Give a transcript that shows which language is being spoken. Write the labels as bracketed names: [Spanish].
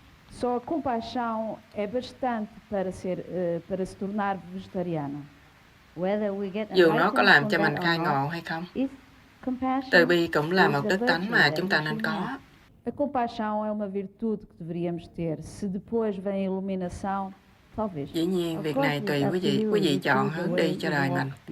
[Portuguese] Só a compaixão é bastante para se tornar vegetariano. [Vietnamese] Dù nó có làm cho mình khai ngộ hay không, từ bi cũng là một đức tánh mà chúng ta nên có. [Portuguese] A compaixão é uma virtude que deveríamos ter. Se depois vem a iluminação, talvez. [Vietnamese] Dĩ nhiên, việc này tùy quý vị chọn hướng đi cho đời mình.